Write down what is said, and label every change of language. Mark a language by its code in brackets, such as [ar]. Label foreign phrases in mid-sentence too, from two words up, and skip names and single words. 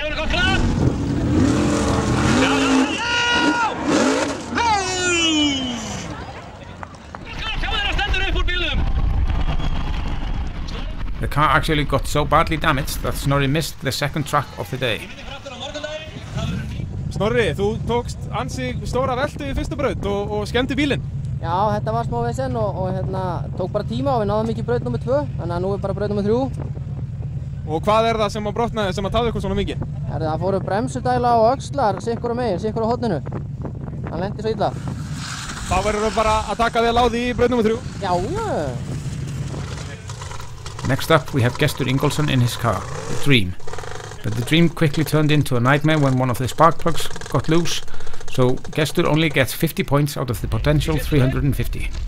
[en] The car actually got so badly damaged that Snorri missed the 2nd track of the day. [is] Snorri, þú tókst ansi stóra veltu í fyrstu braut og skemmti bílinn. Já, þetta var smá vesen og tók bara tíma og við náðum ekki braut nummer 2, þannig að nú bara braut nummer 3. Og hvað það sem að brotnaði sem að tafði ykkur svona mikið? Það fóru bremsudæla og öxlar sikkur á megin, sikkur á horninu. Hann lendi svo illa. Þá verður við bara að taka vel á því í braut nummer 3. Já. [en] Next up we have Gestur Ingolson in his car, the Dream. But the Dream quickly turned into a nightmare when one of the spark plugs got loose, so Gestur only gets 50 points out of the potential 350.